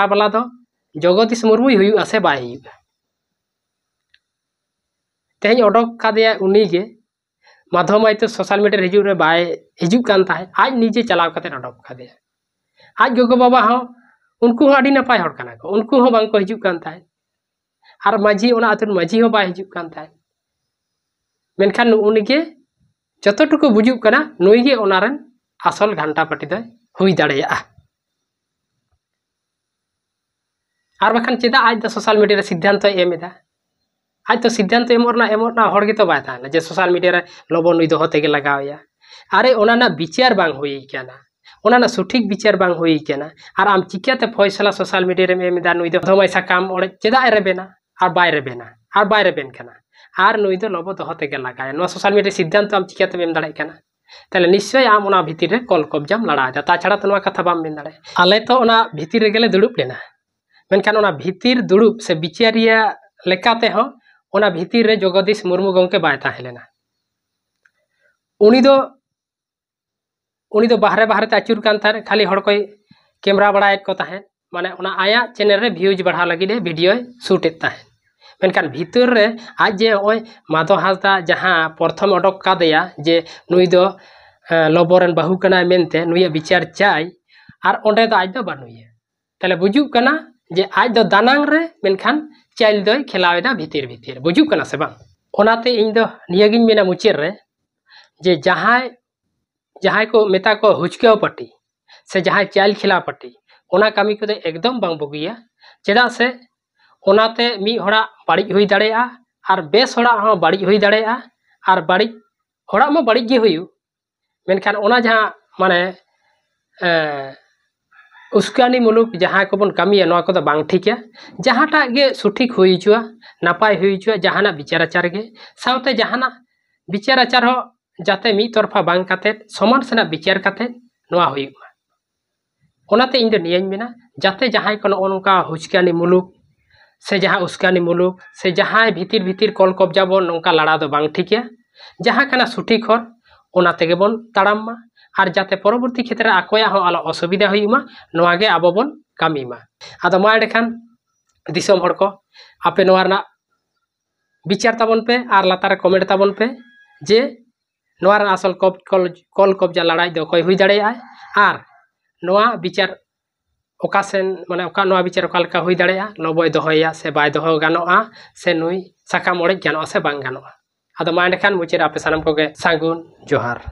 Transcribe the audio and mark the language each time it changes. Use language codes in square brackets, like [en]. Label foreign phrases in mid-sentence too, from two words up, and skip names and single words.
[sat] वाला दो जगदीश मुर्मू हुयुग आसे बाय हुयुग तेहेñ ओडक कादेया उनी गे माधव माइतो [en] social media [sat] हिजू रे बाय हिजू कान ताहे आज निजे चलाव कते अडोक खादे आज गोगो बाबा हो उनको हो आडी नपाय हर काना को उनको हो बांग को हिजू कान ताहे आर माझी ओना आतुर माझी हो बाय हिजू कान ताहे मेनखान उनिगे जतटुकु बुजुक कना नुईगे ओनारन आसल घंटा पाटी दय हुई दाड़ेया आर बखान चेदा आज द [en] social media [sat] रे सिद्धांत एमेदा आज तो सिद्धांत एमोना हर गे तो बाय ताना जे सोशल मीडिया रे लबो नुई दो होते गे लगावया अरे ओनाना विचार बांग हुई केना ओनाना सठिक विचार बांग हुई केना आर आम चिकाते फैसला [en] social media [sat] रे एमेदा नुई दो धमाई साकाम ओड़े चेदा रेबेना आर बाय रेबेन केना आर नुई दो लबो दो होते गे लगाया नो [en] social media [sat] सिद्धांत आम चिकाते मेम दाड़े केना ताले निश्चय आम ओना भीतिर रे कल कब्जाम लड़ादा ताछाड़ा तो नोआ कथा बाम मेन दाड़े आले तो ओना भीतिर रे गेले दुड़ुब लेना मेनखान ओना भीतिर दुड़ुब से विचारिया लेकाते हो ओना भीतिर रे जगदीश मुर्मू गंके बाय ताहे लेना उनी दो बाहरे बाहरे ते आचुर कान तारे खाली हड़ कोई कैमरा बड़ायत को ताहे माने ओना आया चैनल रे व्यूज बढ़ा लगी दे [en] video shoot [sat] एत ताहे मेनखान भीतर रे आज जे ओय माधव हांसदा जहां प्रथम अडक कादेया जे नुई दो लबोरन बाहु कना मेनते नुई विचार चाय आर ओंडे दो आज दो बानुया ताले बुजुक कना जे आज दो दानांग रे मेनखान चाइल दो खेलावेदा भीतर बुजुक कना से बांग ओनाते इन दो नियागिन मेना मुचेर रे जे जहां को मेता को हुचकेव पट्टी से जहां चाइल खिला पट्टी ओना कामी को एकदम बांग बगिया चेदा से ओनाते मी होड़ा बाड़ी हुई दाड़ेया आर बेस होड़ा हो बाड़ी हुई दाड़ेया आर बाड़ी होड़ा मा बाड़ी गे हुयु मेनखान ओना जहां माने उस्कानी मुलुक जहां को बन कामिया नोआ को बांग ठीक जहांटा गे सठिक हुई चुआ नापाय हुई चुआ जहाना विचार आचार गे साउते जहाना विचार आचार हो जाते मी तरफा बांग काते समान सेना विचार काते नोआ हुयुमा ओनाते इन दो नियाñ मेना जाते जहां को ओनका हुचकानी मुलुक से जहां उस्कानी मुलुक से जहां भीतर कल कब्जा बन नौका लड़ा दो बांग ठीक जहां कना सठिक हर ओना तेगे बन ताड़ाम मा आर जाते परवर्ती क्षेत्र आकोया हो आलो असुविधा हुयुमा नोआ गे आबो बन कामीमा आदो मा एडेखान दिसम हड़ को आपे नोआ रना विचार ताबन पे आर लातार कमेंट ताबन पे जे नोआ रना असल कल कब्जा लड़ाई दो कोई हुई दाड़ेया आर नोआ विचार ओकासेन माने ओका नोआ विचार ओका लेका हुई दाड़ेया लबोय दोहया से बाय दोह गानोआ से नुई साकाम ओड़े गानोआ से बांग गानोआ आदो मा एडेखान मुचेर आपे सानाम कोगे सांगुन जोहार।